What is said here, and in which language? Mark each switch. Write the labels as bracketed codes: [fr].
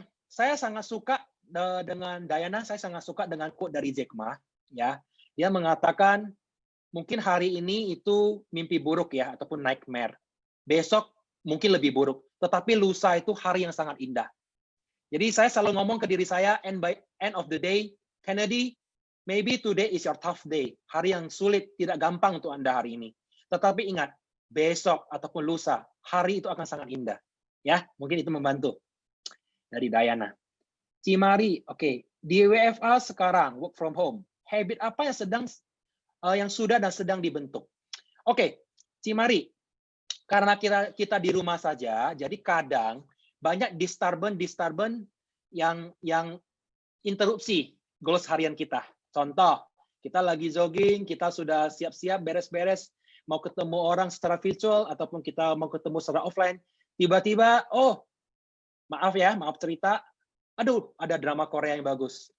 [id] Saya sangat suka dengan Diana, saya sangat suka dengan quote dari Jack Ma. Ya, dia mengatakan mungkin hari ini itu mimpi buruk ya ataupun nightmare. Besok mungkin lebih buruk, tetapi lusa itu hari yang sangat indah. Jadi saya selalu ngomong ke diri saya, [en] and by end of the day, Kennedy, maybe today is your tough day. [id] Hari yang sulit, tidak gampang untuk Anda hari ini. Tetapi ingat, besok ataupun lusa, hari itu akan sangat indah. Ya, mungkin itu membantu. Dari Diana. Cimari, oke. Di WFA sekarang, [en] work from home. [id] Habit apa yang sudah dan sedang dibentuk? Oke, Cimari. Karena kita di rumah saja, jadi kadang banyak disturbance yang interupsi goals harian kita. Contoh, kita lagi jogging, kita sudah siap-siap beres-beres mau ketemu orang secara virtual ataupun kita mau ketemu secara offline, tiba-tiba, oh, maaf cerita, aduh, ada drama Korea yang bagus.